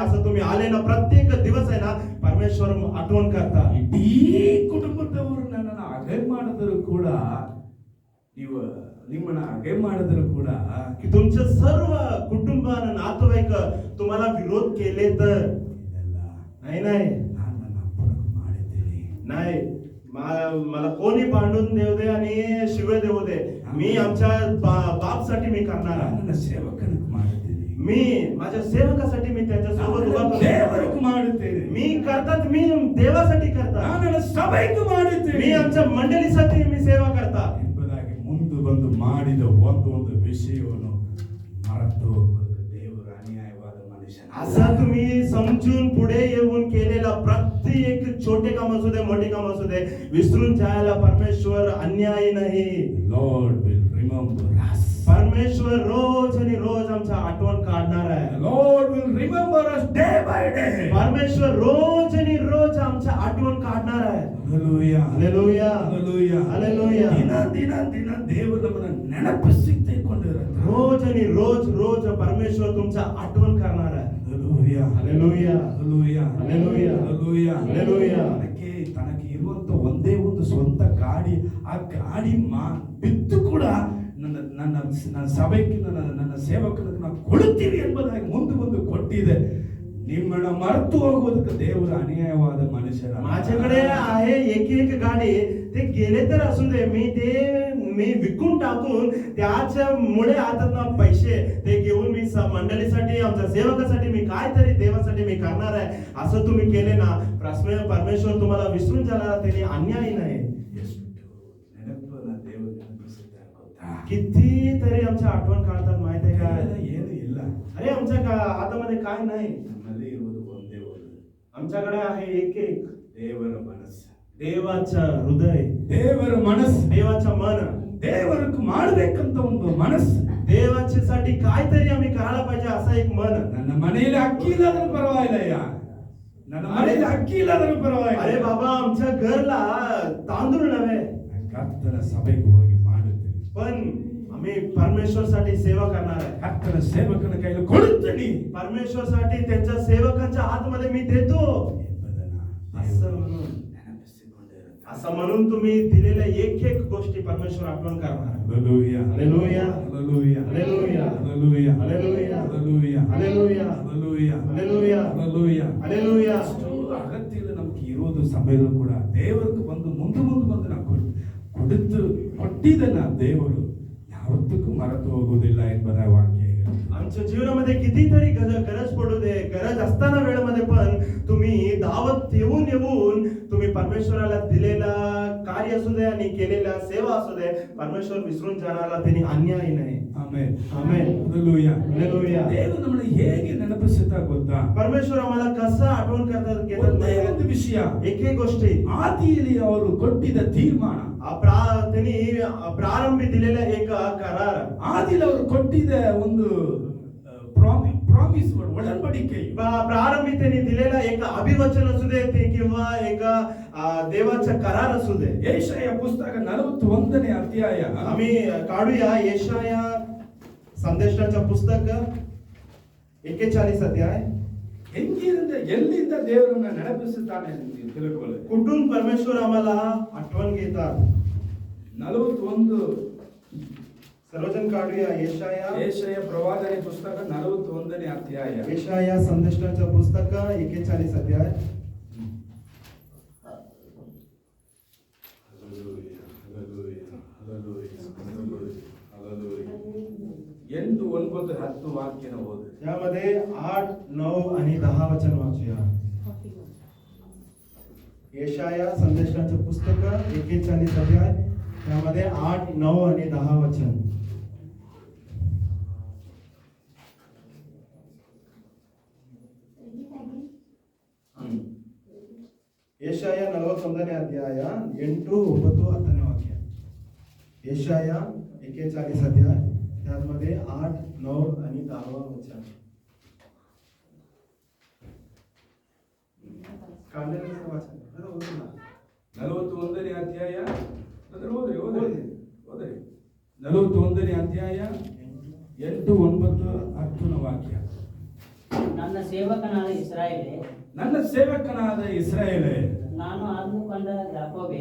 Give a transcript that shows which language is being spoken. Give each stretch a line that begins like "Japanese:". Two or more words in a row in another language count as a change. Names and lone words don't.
Marathi: असं तुम्ही आले ना, प्रत्येक दिवस आहे ना परमेश्वर आठवण करतात.
Kannada: ಇಡೀ ಕುಟುಂಬದವರು ನನ್ನನ್ನು ಅಗೈ ಮಾಡಿದ್ರು ಕೂಡ, ನೀವು ನಿಮ್ಮನ್ನ ಅಗೈ ಮಾಡಿದ್ರು ಕೂಡ,
Marathi: की तुमचे सर्व कुटुंब आणि नातेवाईक तुम्हाला विरोध केले तर
Kannada: ಇದೆಲ್ಲ
Marathi: नाही
Kannada: ನಾನು ನನ್ನ ಅಪ್ಪನಿಗೆ ಮಾಡಿದ್ದೀನಿ.
Marathi: नाही, मला कोणी भांडून देऊ दे आणि शिवे देऊ दे, मी आमच्या बापसाठी मी करणार
Kannada: ನಾನು
Marathi: आहे.
Kannada: ನನ್ನ ಸೇವಕನಿಗೆ ಮಾಡಿದ್ದೀನಿ.
Marathi: मी माझ्या सेवकासाठी मी त्याच्यासोबत उभा करतो.
Kannada: ದೇವರಿಗೆ ಮಾಡುತ್ತೇನೆ.
Marathi: मी करतात, मी देवासाठी
Kannada: ನಾನು
Marathi: करतात,
Kannada: ನನ್ನ ಸಭೆಗೆ ಮಾಡುತ್ತೇನೆ.
Marathi: मी आमच्या मंडळीसाठी मी सेवा करतात.
Kannada: ಎಂಬುದಾಗಿ ಮುಂದೆ ಬಂದು ಮಾಡಿದ ಒಂದು ವಿಷಯವನ್ನು ಮರೆತು ಹೋಗುವುದಕ್ಕೆ ದೇವರು ಅನ್ಯಾಯವಾದ ಮನುಷ್ಯನ.
Marathi: असं तुम्ही समजून पुढे येऊन केलेला प्रत्येक छोटे काम असू दे, मोठे काम असू दे, विसरून जायला परमेश्वर अन्यायी नाही.
English: Lord will remember us.
Marathi: परमेश्वर रोज आणि रोज आमचा आठवण काढणार आहे.
English: The Lord will remember us day by day.
Marathi: परमेश्वर रोज आणि रोज आमचा आठवण काढणार आहे.
English: Hallelujah. Hallelujah. Hallelujah. Hallelujah.
Kannada: ದಿನ ದೇವರು ನಮ್ಮನ್ನ ನೆನಪಿಸಿಕೊಂಡಿರುತ್ತಾರೆ.
Marathi: रोज आणि रोज परमेश्वर तुमचा आठवण करणार आहे.
English: Hallelujah. Hallelujah. Hallelujah. Hallelujah. Hallelujah. Hallelujah.
Kannada: ತನಗೆ ಇರುವಂತ ಒಂದೇ ಒಂದು ಸ್ವಂತ ಗಾಡಿ, ಆ ಗಾಡಿ ಬಿದ್ದು ಕೂಡ ನನ್ನ ಸಭೆಗೆ ನನ್ನ ಸೇವಕರಿಗೆ ನಾವು ಕೊಡುತ್ತೀವಿ ಎಂಬುದಾಗಿ ಮುಂದೆ ಕೊಟ್ಟಿದೆ. ನಿಮ್ಮನ್ನ ಮರೆತು ಹೋಗೋದಕ್ಕೆ ದೇವರ ಅನ್ಯಾಯವಾದ ಮನುಷ್ಯರ.
Marathi: माझ्याकडे आहे एक गाडी, ते गेले तर असू दे, मी विकून टाकून त्याच्यामुळे आता ना पैसे ते घेऊन मी मंडळीसाठी, आमच्या सेवकासाठी मी काहीतरी देवासाठी मी करणार आहे. असं तुम्ही केले ना, परमेश्वर तुम्हाला विसरून जाणार, त्याने अन्याय नाही. कितीतरी आमच्या आठवण काढतात माहिती आहे का?
Kannada: ಏನು ಇಲ್ಲ.
Marathi: अरे आमच्या हातामध्ये काय नाही,
Kannada: ನಮ್ಮಲ್ಲಿ ಇರುವುದು ಒಂದೇ ಒಂದು,
Marathi: आमच्याकडे आहे एक
Kannada: ದೇವರ ಮನಸ್ಸು,
Marathi: देवाचं हृदय,
Kannada: ದೇವರ ಮನಸ್ಸು,
Marathi: देवाचं मन.
Kannada: ದೇವರಿಗೆ ಮಾಡಬೇಕಂತ ಒಂದು ಮನಸ್ಸು,
Marathi: देवाच्यासाठी काहीतरी आम्ही करायला पाहिजे असं एक मन.
Kannada: ನನ್ನ ಮನೆಯಲ್ಲಿ ಅಕ್ಕಿ ಇಲ್ಲದ್ರೂ ಪರವಾಗಿಲ್ಲಯ್ಯ, ನನ್ನ ಮನೆಯಲ್ಲಿ ಅಕ್ಕಿ ಇಲ್ಲದ್ರೂ ಪರವಾಗಿಲ್ಲ.
Marathi: अरे बाबा, आमच्या घरला तांदूळ नव्हे,
Kannada: ಕರ್ತನ ಸಭೆಗೆ ಹೋಗಿ ಮಾಡುತ್ತೇನೆ,
Marathi: पण आम्ही परमेश्वरसाठी सेवा करणार आहे.
Kannada: ಕರ್ತನ ಸೇವಕನ ಕೈಯಲ್ಲಿ ಕೊಡುತ್ತೇನೆ
Marathi: परमेश्वरसाठी त्यांच्या सेवकांच्या हातमध्ये मी देतो
Kannada: ಎಂಬುದನ್ನು
Marathi: असं म्हणून,
Kannada: ನೆನಪಿಸಿಕೊಂಡಿರುತ್ತಾರೆ.
Marathi: असं म्हणून तुम्ही दिलेल्या एक गोष्टी परमेश्वर आठवण करणार.
English: Hallelujah. Hallelujah. Hallelujah. Hallelujah. Hallelujah. Hallelujah. Hallelujah. Hallelujah. Hallelujah. Hallelujah. Hallelujah. Hallelujah.
Kannada: ಅಷ್ಟು ಅಗತ್ಯ ನಮ್ಗೆ ಇರೋದು ಸಮಯದಲ್ಲೂ ಕೂಡ ದೇವರಿಗೆ ಬಂದು ಮುಂದೆ ನಾವು ಕೊಟ್ಟಿದ್ದನ್ನ ದೇವರು ಯಾವತ್ತೂ ಮರೆತು ಹೋಗುವುದಿಲ್ಲ ಎಂಬುದ ವಾಕ್ಯ.
Marathi: आमच्या जीवनामध्ये कितीतरी गरज पडू दे, गरज असताना वेळेमध्ये पण तुम्ही दावत येऊन तुम्ही परमेश्वराला दिलेला कार्य असू दे आणि केलेला सेवा असू दे, परमेश्वर विसरून जाणारा त्यांनी अन्याय नाही.
Kannada: ಆಮೆನ್. ಆಮೆನ್.
English: Hallelujah. Hallelujah.
Kannada: ದೇವರು ನಮ್ಮನ್ನು ಹೇಗೆ ನೆನಪಿಸುತ್ತಾ ಗೊತ್ತಾ?
Marathi: परमेश्वर आम्हाला कसं आठवण करतात
Kannada: ಒಂದೇ ಒಂದು ವಿಷಯ,
Marathi: एक गोष्टी,
Kannada: ಆದಿಯಲ್ಲಿ ಅವರು ಕೊಟ್ಟಿದ್ದ ತೀರ್ಮಾನ,
Marathi: त्यांनी प्रारंभी दिलेला एक करार,
Kannada: ಆದಿಯಲ್ಲಿ ಅವರು ಕೊಟ್ಟಿದ್ದ ಒಂದು ಪ್ರಾಮಿಸ್, ಒಡಂಬಡಿಕೆ,
Marathi: प्रारंभी त्यांनी दिलेला एक अभिवचन असू दे ते किंवा एक देवाचा करार असू दे.
Kannada: ಯೆಶಾಯ ಪುಸ್ತಕ 41ನೇ ಅಧ್ಯಾಯ,
Marathi: आम्ही काढूया
Kannada: ಯೆಶಾಯ ಸಂದೇಶದ ಪುಸ್ತಕ 41 ಅಧ್ಯಾಯ. ಎಲ್ಲಿಂದ ದೇವರನ್ನ ನೆನಪಿಸುತ್ತಾನೆ ಎಂದು ತಿಳ್ಕೊಳ್ಳಿ.
Marathi: कुठून परमेश्वर आम्हाला आठवण घेतात. 41, सर्वजण काढूया
Kannada: ಯೆಶಾಯ ಪ್ರವಾದನೆ ಪುಸ್ತಕ 41ನೇ ಅಧ್ಯಾಯ. ಯೆಶಾಯ ಸಂದೇಶದ ಪುಸ್ತಕ 41 ಅಧ್ಯಾಯ. ಎಂಟು, 9, 10 ವಾಕ್ಯನ ಓದು.
Marathi: यामध्ये 8, 9 आणि 10 वचन वाचूया. यशाया संदेशाचं पुस्तक 41 अध्याय, त्यामध्ये 8, 9 आणि 10 वचन.
Kannada: ಯೆಶಾಯ 41ನೇ ಅಧ್ಯಾಯ 8, 9, 10ನೇ ವಾಕ್ಯ.
Marathi: ಯೆಶಾಯ 41 अध्याय, त्यामध्ये 8, 9 आणि 10 वचन. काढलेलं वाचन.
Kannada: 41ನೇ ಅಧ್ಯಾಯ, ಓದ್ರಿ 41ನೇ ಅಧ್ಯಾಯ 8, 9, 10 ವಾಕ್ಯ. ನನ್ನ ಸೇವಕನಾದ ಇಸ್ರಾಯೇಲೇ, ನನ್ನ ಸೇವಕನಾದ ಇಸ್ರಾಯೇಲೇ, ನಾನು ಆದುಕೊಂಡ ಯಾಕೋಬೇ,